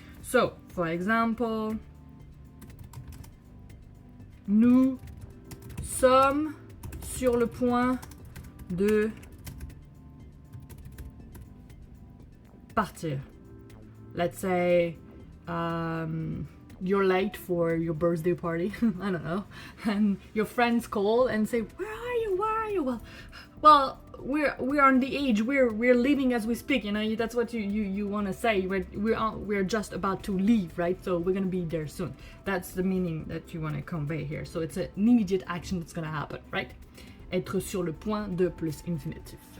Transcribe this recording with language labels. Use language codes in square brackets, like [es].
[en] So, for example, [fr] nous sommes sur le point de partir. [en] Let's say you're late for your birthday party, I don't know, and your friends call and say, where are you? Well, we're on the age, we're leaving as we speak, that's what you want to say. We're just about to leave, right? So we're gonna be there soon. That's the meaning that you want to convey here. So it's an immediate action that's gonna happen, right? [fr] Être sur le point de plus infinitif.